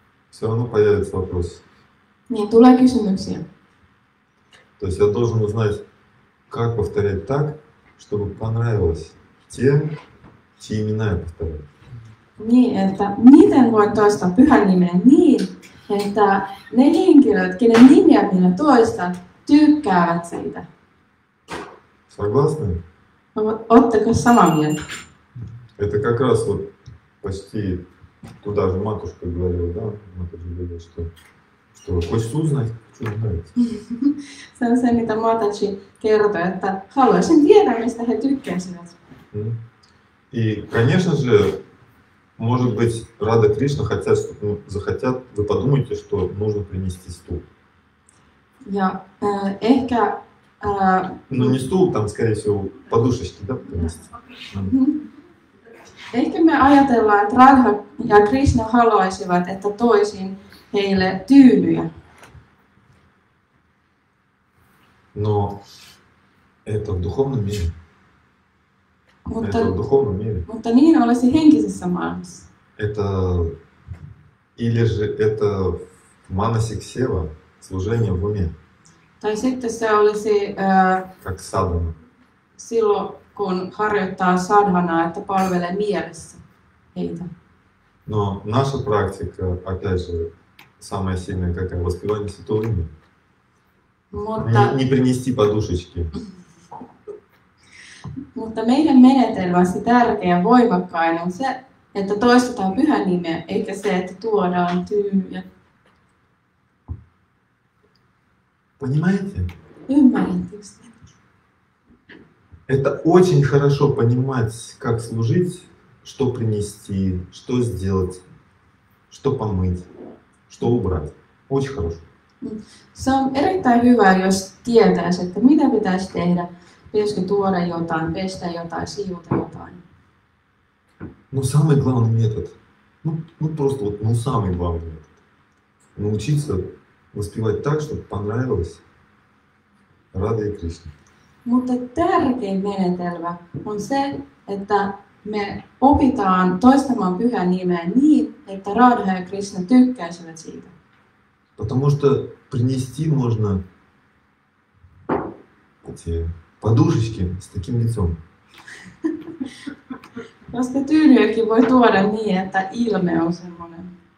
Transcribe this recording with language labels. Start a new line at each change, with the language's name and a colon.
Russian: Все равно появится вопрос.
Finnish: niin tulee kysymyksiä.
Russian: То есть я должен узнать, как повторять так, чтобы понравилось тем, чьи имена я повторяю.
Finnish: Niin, että miten voin toistaa pyhän nimen niin, että ne henkilöt, kenen nimiä minä toistan, tykkäävät siitä.
Russian: Согласны?
Finnish: Oletteko samaa mieltä?
Russian: Это как раз вот почти туда же матушка говорила, да? Матушка говорила, что хочется узнать, что нравится.
Finnish: Se on se, mitä Mataji kertoi, että haluaisin tietää, mistä he tykkäisivät.
Russian: И, конечно же, может быть, Рада Кришна захотят, вы подумаете, что нужно принести стул.
Finnish: Ja ehkä...
Russian: Ну не стул, там, скорее всего, подушечки, да, принести.
Finnish: Ehkä me ajatellaan, että Radha ja Krishna haluaisivat, että toisin heille tyynyjä.
Russian: Но это в духовном мире.
Finnish: Mutta,
Russian: Это в духовном мире.
Finnish: mutta niin olisi henkisessä maailmassa.
Russian: Это или же это манасик сева, служение в уме,
Finnish: Tai sitten se olisi
Russian: как садхана.
Finnish: silloin, kun harjoittaa sadhanaa, että palvelee mielessä heitä.
Russian: Но наша практика, опять же, самая сильная какая? Воспевание святого имени.
Finnish: Mutta,
Russian: Не принести подушечки.
Finnish: mutta meidän menetelmä, se tärkeä ja voimakkain on se, että toistetaan pyhän nimeä, eikä se, että tuodaan tyynyjä.
Russian: Понимаете?
Finnish: Ymmärrättekö?
Russian: Это очень хорошо понимать, как служить, что принести, что сделать, что помыть, что убрать. Очень хорошо.
Finnish: Se on erittäin hyvä, jos tietäisi, että mitä pitäisi tehdä. Pitäisikö tuoda jotain, pestä jotain, siivota jotain.
Russian: Ну, самый главный метод. Ну просто вот, самый главный метод. Научиться воспевать так, чтобы понравилось Раде и Кришне.
Finnish: Mutta tärkein menetelmä on se, että me opitaan toistamaan pyhän nimeä niin, että Radha ja Krishna tykkäisivät siitä.
Russian: Потому что принести можно эти подушечки с таким лицом.
Finnish: Koska tyynyäkin voi tuoda niin, että ilme on semmoinen.